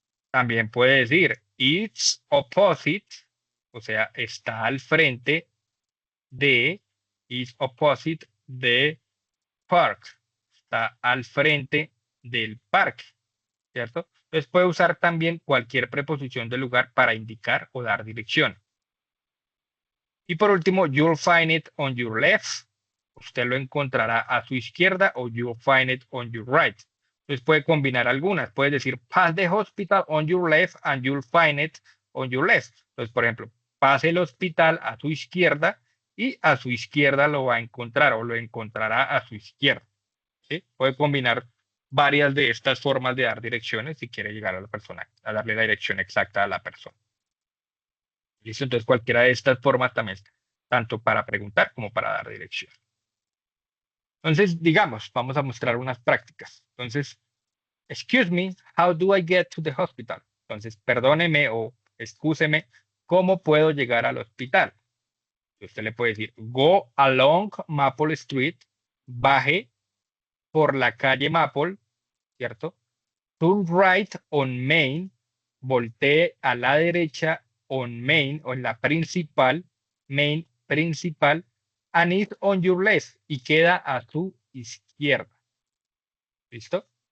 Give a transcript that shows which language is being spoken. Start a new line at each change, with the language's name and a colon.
Spanish: También puede decir
English: it's opposite,
Spanish: o sea, está al frente de,
English: is opposite the park,
Spanish: está al frente del parque, ¿cierto? Entonces puede usar también cualquier preposición del lugar para indicar o dar dirección. Y por último,
English: you'll find it on your left.
Spanish: Usted lo encontrará a su izquierda o
English: you'll find it on your right.
Spanish: Entonces puede combinar algunas. Puede decir
English: pass the hospital on your left and you'll find it on your left.
Spanish: Entonces, por ejemplo, pase el hospital a su izquierda y a su izquierda lo va a encontrar o lo encontrará a su izquierda. ¿Sí? Puede combinar varias de estas formas de dar direcciones si quiere llegar a la persona, a darle la dirección exacta a la persona. ¿Listo? Entonces cualquiera de estas formas también, tanto para preguntar como para dar dirección. Entonces, digamos, vamos a mostrar unas prácticas.
English: Entonces, excuse me, how do I get to the hospital?
Spanish: Entonces, perdóneme o excúseme, ¿cómo puedo llegar al hospital? Usted le puede decir,
English: go along Maple Street,
Spanish: baje por la calle Maple, ¿cierto?
English: Turn right on Main,
Spanish: voltee a la derecha
English: on Main
Spanish: o en la principal, Main principal,
English: and it's on your left
Spanish: y queda a su izquierda. ¿Listo?